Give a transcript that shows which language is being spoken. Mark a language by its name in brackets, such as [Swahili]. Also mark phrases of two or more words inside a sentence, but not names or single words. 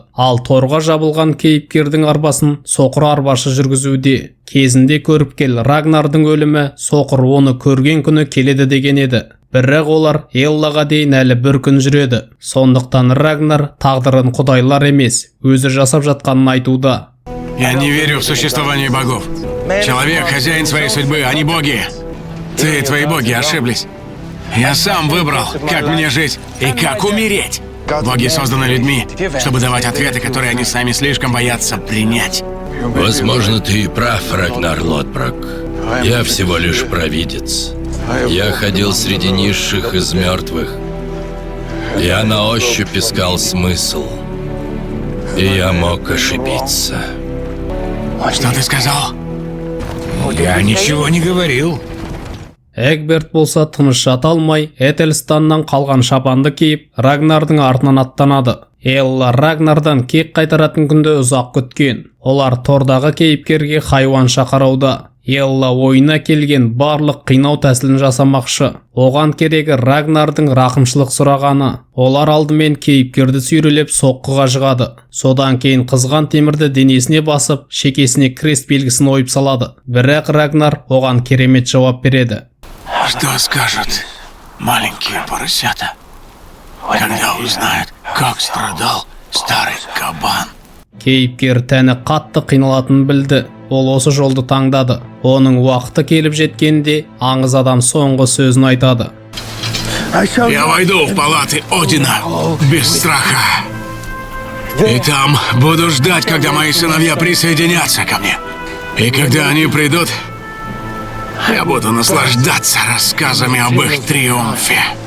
[Kazakh] Ал торға жабылған кейіпкердің арбасын соқыр арбашы жүргізуде. Кезінде көріп кел Рагнардың өлімі соқыр оны көрген күні келеді деген еді. Бірақ олар Эллаға дейін әлі бір күн жүреді. Сондықтан Рагнар тағдырын құдайлар емес, өзі жасап жатқанын айтуда. [Russian] Я не верю в существование богов. Человек хозяин своей судьбы, а не боги. Ты и твои боги ошиблись. Я сам выбрал, как мне жить и как умереть. Боги созданы людьми, чтобы давать ответы, которые они сами слишком боятся принять. Возможно, ты и прав, Рагнар Лодброк. Я всего лишь провидец. Я ходил среди низших из мертвых. Я на ощупь искал смысл. И я мог ошибиться. Что ты сказал? Я ничего не говорил. [Kazakh] Эгберт болса тыныш жата алмай, Этельстаннан қалған шапанды киіп, Рагнардың артынан аттанады. Элла Рагнардан кек қайтаратын күнді ұзақ күткен. Олар тордағы кейіпкерге хайуанша қарауда. Элла ойына келген барлық қинау тәсілін жасамақшы. Оған керегі Рагнардың рақымшылық сұрағаны. Олар алдымен кейіпкерді сүйрелеп соққыға жығады. Содан кейін қызған темірді денесіне басып, шекесіне крест белгісін ойып салады. Бірақ Рагнар оған керемет жауап береді. [Russian] Что скажут маленькие поросята, когда узнают, как страдал старый кабан? [Kazakh] Кейіпкер тәні қатты қиналатынын білді. Ол осы жолды таңдады. Оның уақыты келіп жеткенде аңыз адам соңғы сөзін айтады. [Russian] Я войду в палаты Одина без страха. И там буду ждать, когда мои сыновья присоединятся ко мне. И когда они придут, я буду наслаждаться рассказами об их триумфе.